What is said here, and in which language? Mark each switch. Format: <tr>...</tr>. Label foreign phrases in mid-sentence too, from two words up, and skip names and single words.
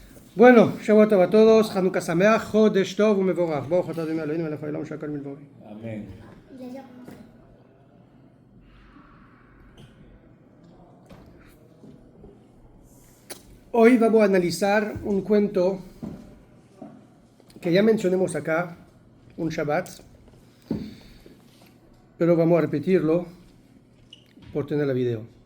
<es>Bueno,</es> <he>שבת טוב</he> <es>a todos,</es> <he>חנוכה שמח, חודש טוב ומבורך. ברוך אתה אדני אלהינו מלך העולם שהכל מילבורי.</he> <es>Amén. Hoy vamos a analizar un cuento que ya mencionamos acá, un Shabbat, pero vamos a repetirlo por tener el video.</es>